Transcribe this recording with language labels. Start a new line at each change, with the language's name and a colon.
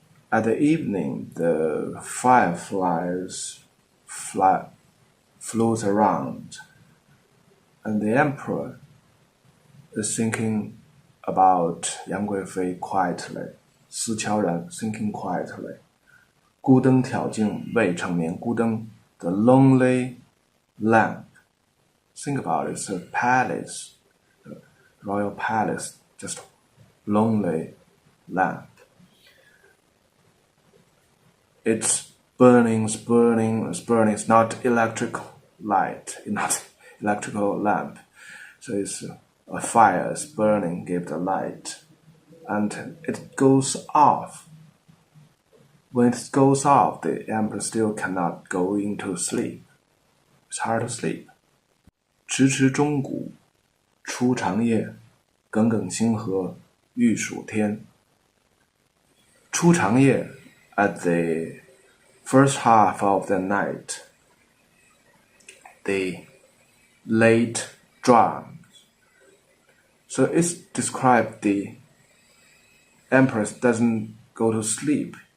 English: At the evening, the fireflies float around, and the emperor is thinking about Yang Guifei quietly, 思悄然 thinking quietly.
Chinese: 孤灯挑尽未成眠，孤灯
English: the lonely lamp. Think about it, it's a palace, a royal palace, just lonely lamp. It's burning, it's not electric light, it's not electrical lamp. So it's a fire is burning, give the light. And it goes off. When it goes off, the emperor still cannot go into sleep. It's hard to sleep.
Chinese: 迟迟钟鼓初长夜，耿耿星河欲曙天。
English: 初长夜 at the first half of the night, the late drums. So it's described the emperor doesn't go to sleep.